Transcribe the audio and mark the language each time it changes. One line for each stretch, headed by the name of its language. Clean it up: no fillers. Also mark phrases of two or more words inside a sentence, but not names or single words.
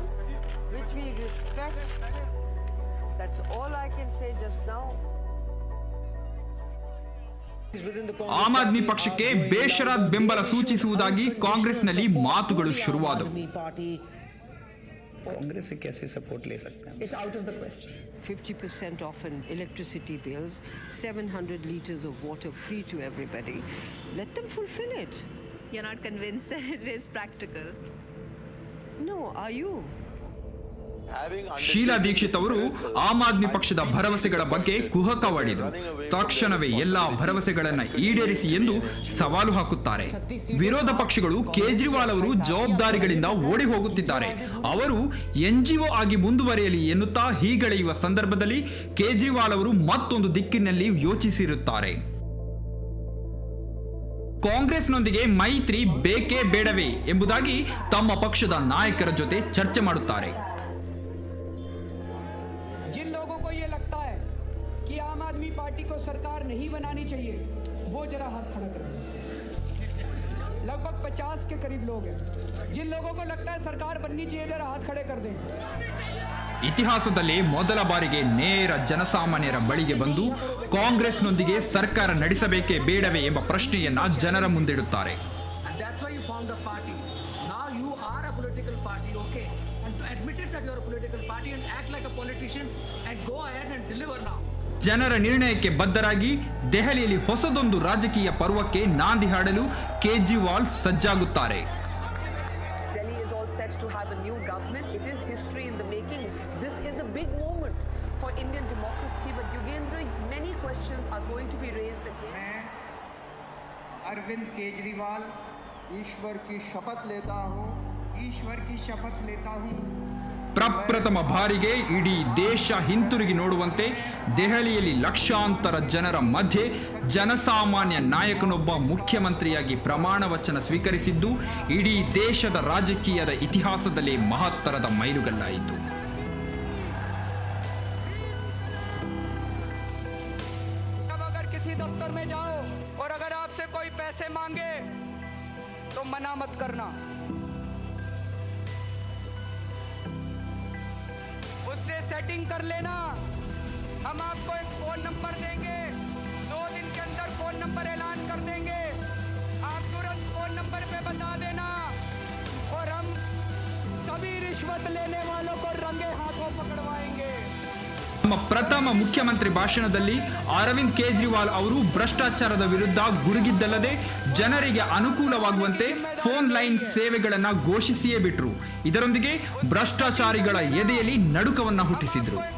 Kannada: ಆಮ್ ಆದ್ಮಿ ಪಕ್ಷಕ್ಕೆ ಬೇಷರತ್ ಬೆಂಬಲ ಸೂಚಿಸುವುದಾಗಿ ಕಾಂಗ್ರೆಸ್ನಲ್ಲಿ ಮಾತುಗಳು ಶುರುವಾದವು.
Hindi: कांग्रेस से कैसे सपोर्ट ले सकते हैं?
English: It's out of the question. 50% off in electricity bills, 700 liters of water free to everybody. Let them fulfill it. You're not convinced that it is practical? No, are you?
Kannada: ಶೀಲಾ ದೀಕ್ಷಿತ್ ಅವರು ಆಮ್ ಆದ್ಮಿ ಪಕ್ಷದ ಭರವಸೆಗಳ ಬಗ್ಗೆ ಕುಹಕವಾಡಿದರು. ತಕ್ಷಣವೇ ಎಲ್ಲಾ ಭರವಸೆಗಳನ್ನು ಈಡೇರಿಸಿ ಎಂದು ಸವಾಲು ಹಾಕುತ್ತಾರೆ. ವಿರೋಧ ಪಕ್ಷಗಳು ಕೇಜ್ರಿವಾಲ್ ಅವರು ಜವಾಬ್ದಾರಿಗಳಿಂದ ಓಡಿ ಹೋಗುತ್ತಿದ್ದಾರೆ, ಅವರು NGO ಆಗಿ ಮುಂದುವರಿಯಲಿ ಎನ್ನುತ್ತಾ ಹೀಗಳೆಯುವ ಸಂದರ್ಭದಲ್ಲಿ ಕೇಜ್ರಿವಾಲ್ ಅವರು ಮತ್ತೊಂದು ದಿಕ್ಕಿನಲ್ಲಿ ಯೋಚಿಸಿರುತ್ತಾರೆ. ಕಾಂಗ್ರೆಸ್ನೊಂದಿಗೆ ಮೈತ್ರಿ ಬೇಕೇ ಬೇಡವೇ ಎಂಬುದಾಗಿ ತಮ್ಮ ಪಕ್ಷದ ನಾಯಕರ ಜೊತೆ ಚರ್ಚೆ ಮಾಡುತ್ತಾರೆ.
Hindi: आम आदमी पार्टी को सरकार नहीं बनानी चाहिए, वो जरा हाथ खड़ा करें। लगभग 50 के करीब लोग हैं। जिन लोगों को लगता है सरकार बननी चाहिए, जरा हाथ खड़े कर दें।
Kannada: ಇತಿಹಾಸದಲ್ಲಿ ಮೊದಲ ಬಾರಿಗೆ ನೇರ ಜನಸಾಮಾನ್ಯರ ಬಳಿಗೆ ಬಂದು ಕಾಂಗ್ರೆಸ್ನೊಂದಿಗೆ ಸರ್ಕಾರ ನಡೆಸಬೇಕೇ ಬೇಡವೇ ಎಂಬ ಪ್ರಶ್ನೆಯನ್ನ ಜನರ ಮುಂದಿಡುತ್ತಾರೆ. ಜನರ ನಿರ್ಣಯಕ್ಕೆ ಬದ್ಧರಾಗಿ ದೆಹಲಿಯಲ್ಲಿ ಹೊಸದೊಂದು ರಾಜಕೀಯ ಪರ್ವಕ್ಕೆ ನಾಂದಿ ಹಾಡಲು ಕೇಜ್ರಿವಾಲ್ ಸಜ್ಜಾಗುತ್ತಾರೆ.
Hindi: अरविंद केजरीवाल ईश्वर की शपथ लेता हूँ
Kannada: ಪ್ರಪ್ರಥಮ ಬಾರಿಗೆ ಇಡೀ ದೇಶ ಹಿಂತಿರುಗಿ ನೋಡುವಂತೆ ದೆಹಲಿಯಲ್ಲಿ ಲಕ್ಷಾಂತರ ಜನರ ಮಧ್ಯೆ ಜನಸಾಮಾನ್ಯ ನಾಯಕನೊಬ್ಬ ಮುಖ್ಯಮಂತ್ರಿಯಾಗಿ ಪ್ರಮಾಣ ವಚನ ಸ್ವೀಕರಿಸಿದ್ದು ಇಡೀ ದೇಶದ ರಾಜಕೀಯದ ಇತಿಹಾಸದಲ್ಲಿ ಮಹತ್ತರದ ಮೈಲುಗಲ್ಲಾಯಿತು.
Hindi: अगर किसी दफ्तर में जाओ और अगर आपसे कोई पैसे मांगे तो मना मत करना, उससे सेटिंग कर लेना. हम आपको एक
English: phone number
Hindi: देंगे, 2 दिन के अंदर
English: phone number
Hindi: ऐलान कर देंगे. आप तुरंत
English: phone number
Hindi: पे बता देना और हम सभी रिश्वत लेने वालों को रंगे हाथों पकड़वाएंगे.
Kannada: ನಮ್ಮ ಪ್ರಥಮ ಮುಖ್ಯಮಂತ್ರಿ ಭಾಷಣದಲ್ಲಿ ಅರವಿಂದ್ ಕೇಜ್ರಿವಾಲ್ ಅವರು ಭ್ರಷ್ಟಾಚಾರದ ವಿರುದ್ಧ ಗುಡುಗಿದ್ದಲ್ಲದೆ ಜನರಿಗೆ ಅನುಕೂಲವಾಗುವಂತೆ
English: phone line
Kannada: ಸೇವೆಗಳನ್ನು ಘೋಷಿಸಿಯೇ ಬಿಟ್ರು. ಇದರೊಂದಿಗೆ ಭ್ರಷ್ಟಾಚಾರಿಗಳ ಎದೆಯಲ್ಲಿ ನಡುಕವನ್ನ ಹುಟ್ಟಿಸಿದ್ರು.